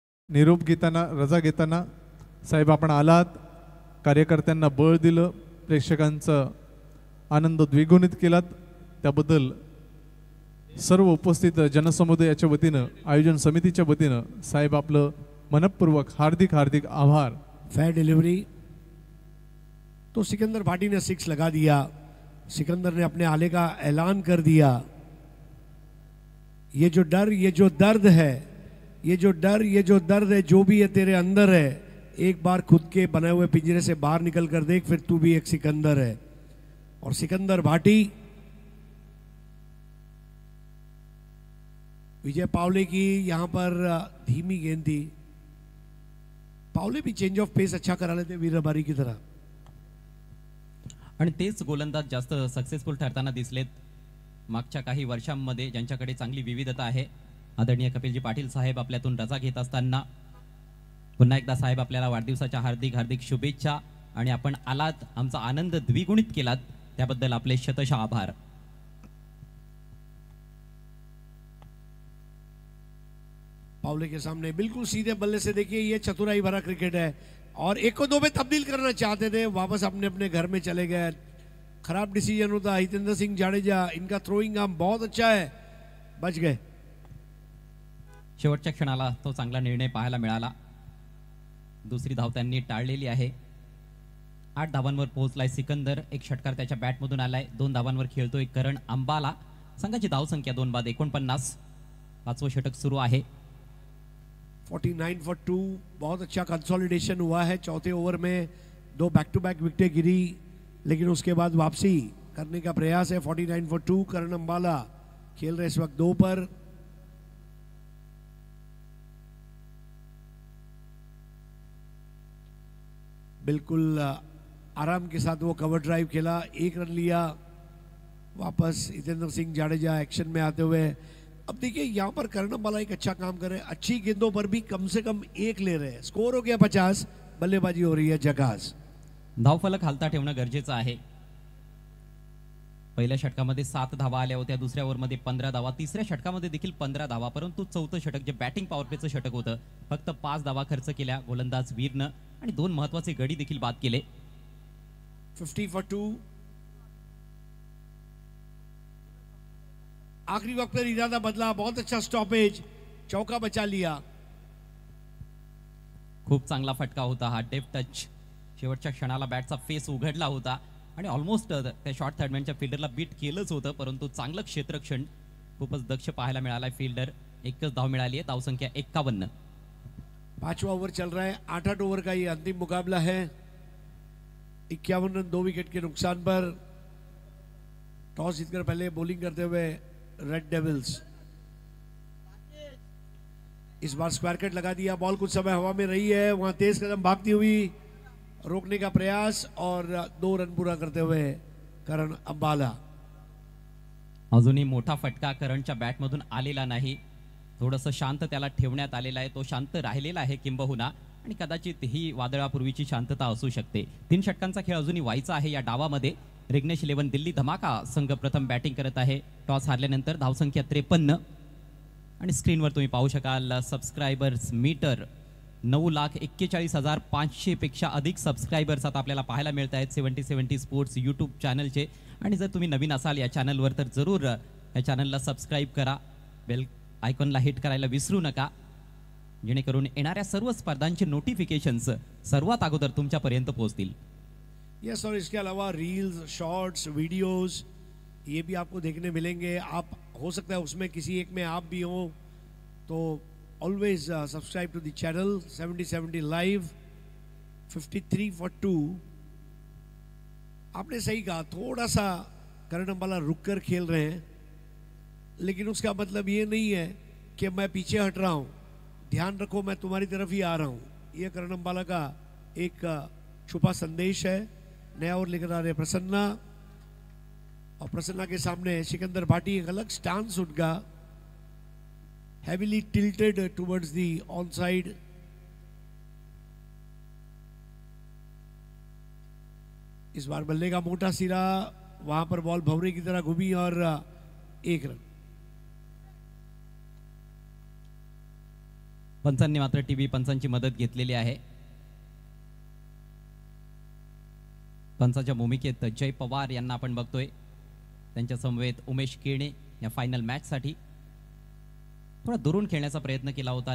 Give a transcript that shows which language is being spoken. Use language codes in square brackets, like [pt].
[mr] निरोप घेताना, रजा घेताना, साहेब आपण आलात, कार्यकर्त्यांना बळ दिलं, प्रेक्षकांचा आनंद द्विगुणित केलात, त्याबद्दल सर्व उपस्थित जनसमुदायाच्या वतीनं, आयोजन समितीच्या वतीनं साहेब आपलं मनपूर्वक हार्दिक हार्दिक आभार. [en] Fair delivery. [hi] तो सिकंदर भाटी ने 6 लगा दिया. सिकंदर ने अपने आले का ऐलान कर दिया. ये जो डर, ये जो दर्द है, ये जो डर, ये जो दर्द है, जो भी है तेरे अंदर है, एक बार खुद के बनाए हुए पिंजरे से बाहर निकल कर देख, फिर तू भी एक सिकंदर है. और सिकंदर भाटी विजय पावले की यहां पर धीमी गेंद थी. पावले भी चेंज ऑफ पेस अच्छा करा लेते वीरबारी की तरह. [mr] आणि तेच गोलंदाज जास्त सक्सेसफुल ठरताना दिसलेत मागच्या काही वर्षांमध्ये, ज्यांच्याकडे चांगली विविधता आहे. आदरणीय कपिलजी पाटील साहेब आपल्यातून रजा घेत असताना पुन्हा एकदा साहेब आपल्याला वाढदिवसाच्या हार्दिक हार्दिक शुभेच्छा. आणि आपण आलात, आमचा आनंद द्विगुणित केलात, त्याबद्दल आपले शतशः आभार. [hi] पावले के सामने बिल्कुल सीधे बल्ले से देखिए, ये चतुराई भरा क्रिकेट है. और 1 को 2 में तब्दील करना चाहते थे, वापस अपने अपने घर में चले गए. खराब डिसीजन होता. हितेंद्र सिंह जाडेजा, इनका थ्रोइंग आर्म बहुत अच्छा है, बच गए. [mr] शेवटच्या क्षणाला तो चांगला निर्णय पाहायला मिळाला. दुसरी धाव त्यांनी टाळलेली आहे. 8 धावांवर पोहोचलाय सिकंदर. एक षटकार त्याच्या बॅटमधून आलाय. 2 धावांवर खेळतोय करण अंबाला. संघाची धावसंख्या 2 बाद 49. 5वं षटक सुरू आहे. [en] 49 for 2. [hi] बहुत अच्छा कंसोलिडेशन हुआ है. चौथे ओवर में 2 बैक टू बैक विकेटें गिरी, लेकिन उसके बाद वापसी करने का प्रयास है. [en] 49 for 2. [hi] करण अंबाला खेल रहे इस वक्त 2 पर. बिल्कुल आराम के साथ वो कवर ड्राइव खेला. 1 रन लिया. वापस हितेंद्र सिंह जाडेजा एक्शन में आते हुए. अब देखिए यहाँ पर करण अंबाला एक अच्छा काम कर रहे हैं. अच्छी गेंदों पर भी कम से कम 1 ले रहे हैं. स्कोर हो गया 50. बल्लेबाजी हो रही है झकास. [mr] धावफलक हालता ठेवणं गरजेचं आहे. पहिल्या षटकामध्ये 7 धावा आल्या होत्या. दुसऱ्या ओव्हरमध्ये 15 धावा. तिसऱ्या षटकामध्ये देखील 15 धावा. परंतु चौथं षटक जे बॅटिंग पॉवर प्लेचं षटक होतं, फक्त 5 धावा खर्च केल्या गोलंदाज वीरनं आणि 2 महत्वाचे गडी देखील बाद केले. [en] 50 for 2. [hi] आखिरी वक्त पर इरादा बदला. बहुत अच्छा स्टॉपेज. चौका बचा लिया. [mr] खूप चांगला फटका होता हा. डेफ टच. शेवटच्या क्षणाला बॅटचा फेस उघडला होता आणि ऑलमोस्ट त्या शॉर्ट थर्डमॅनच्या फिल्डरला बीट केलंच होतं, परंतु चांगलं क्षेत्ररक्षण खूपच दक्ष पाहायला मिळालाय फिल्डर. एकच धाव मिळाली आहे. धावसंख्या 51. [hi] 5वां ओवर चल रहा है. 8-8 ओवर का ये अंतिम मुकाबला है. 51 रन 2 विकेट के नुकसान पर. टॉस जीतकर पहले बॉलिंग करते हुए रेड डेविल्स. इस बार स्क्वायर कट लगा दिया. बॉल कुछ समय हवा में रही है, वहां तेज कदम भागती हुई, रोकने का प्रयास और 2 रन पूरा करते हुए करण अंबाला. [mr] अजूनही मोठा फटका करणच्या बॅटमधून आलेला नाही. थोडंसं शांत त्याला ठेवण्यात आलेला आहे. तो शांत राहिलेला आहे किंबहुना, आणि कदाचित ही वादळापूर्वीची शांतता असू शकते. 3 षटकांचा खेळ अजूनही व्हायचा आहे या डावामध्ये. रिग्नेश 11 दिल्ली धमाका संघ प्रथम बॅटिंग करत आहे. टॉस हारल्यानंतर धावसंख्या 53. आणि स्क्रीनवर तुम्ही पाहू शकाल सबस्क्रायबर्स मीटर. 9,41,500 पेक्षा अधिक सबस्क्रायबर्स आता आपल्याला पाहायला मिळत आहेत 70-70 स्पोर्ट्स यूट्यूब चॅनलचे. आणि जर तुम्ही नवीन असाल या चॅनलवर तर जरूर या चॅनलला सबस्क्राईब करा. बेल आयकॉनला हिट करायला विसरू नका, जेणेकरून येणाऱ्या सर्व स्पर्धांचे नोटिफिकेशन्स सर्वात अगोदर तुमच्यापर्यंत पोहोचतील. [hi] यस, और इसके अलावा रील्स, शॉर्ट्स, वीडियोस ये भी आपको देखने मिलेंगे. आप हो सकता है उसमें किसी एक में आप भी हो, तो [en] Always subscribe to the channel. 70-70 live. 53 for 2. [hi] आपने सही कहा, थोड़ा सा करण अंबाला रुक कर खेल रहे हैं, लेकिन उसका मतलब ये नहीं है कि मैं पीछे हट रहा हूँ. ध्यान रखो, मैं तुम्हारी तरफ ही आ रहा हूँ. ये करण अंबाला का एक छुपा संदेश है. नया ओवर लेकर आ रहे प्रसन्ना, और प्रसन्ना के सामने सिकंदर भाटी. एक अलग स्टांस उनका, [en] heavily tilted towards the onside. [hi] इस बार बल्ले का मोटा सिरा, वहां पर बॉल भंवरे की तरह घूमी और 1 रन. [mr] पंचांनी मात्र टीव्ही पंचांची मदत घेतलेली आहे. पंचाच्या भूमिकेत जय पवार यांना आपण बघतोय. त्यांच्या समवेत उमेश केणे या फायनल मॅच साठी थोडा दुरून खेळण्याचा प्रयत्न केला होता.